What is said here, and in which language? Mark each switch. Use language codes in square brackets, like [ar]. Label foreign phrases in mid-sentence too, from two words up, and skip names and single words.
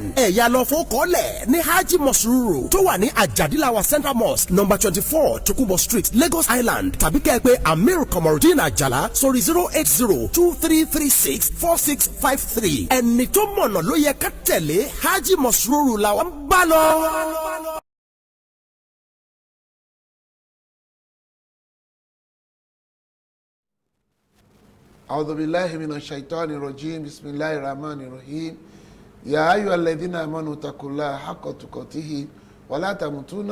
[yo] ẹ̀yà lọ fún kọ́lẹ̀ ní hajj Masrur tó wà ní Ajadilawa Central Mosque No. 24 Tokunbo Street Lagos Island tàbí kẹ́ ẹ pé Amir Komorudeen Àjàlá sórí 08023364653. ẹni tó mọ̀nà ló yẹ ká tẹ̀lé hajj Masrur làwọn ń bá lọ. [ar] أعوذ بالله من الشيطان الرجيم بسم الله الرحمن الرحيم يا أيها الذين آمنوا اتقوا الله حق تقاته ولا تموتون